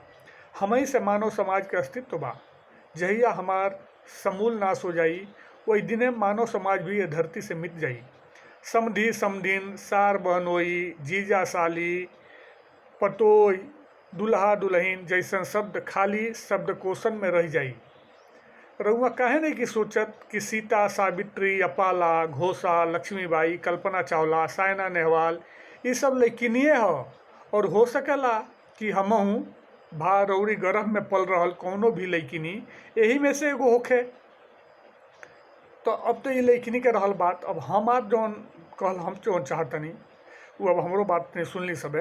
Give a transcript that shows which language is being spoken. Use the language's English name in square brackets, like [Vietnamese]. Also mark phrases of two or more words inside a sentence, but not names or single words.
[Bhojpuri] हमही से मानव समाज के अस्तित्व बा। जहिया हमार समूल नाश हो जाई, वही दिने मानव समाज भी ये धरती से मिट जाई। समधी समधिन, सार बहनोई, जीजा साली, पतोई, दुल्हा दुल्हन जैसन शब्द खाली शब्दकोशन में रह जाई। रउआ काहे नहीं कि सोचत कि सीता, सावित्री, अपाला, घोषा, लक्ष्मीबाई, कल्पना चावला, साइना नेहवाल ये सब लइकिनिए ह, और हो सकेला कि हमहू भारौरी गर्भ में पल रहल कौनो भी लइकिनी यही में से एगो होखे। तो अब तो ये लइकिनी के रहल बात। अब हमार जौन कहल हम जौन चाहतनी वो अब हमरो बात नहीं सुनली सबे।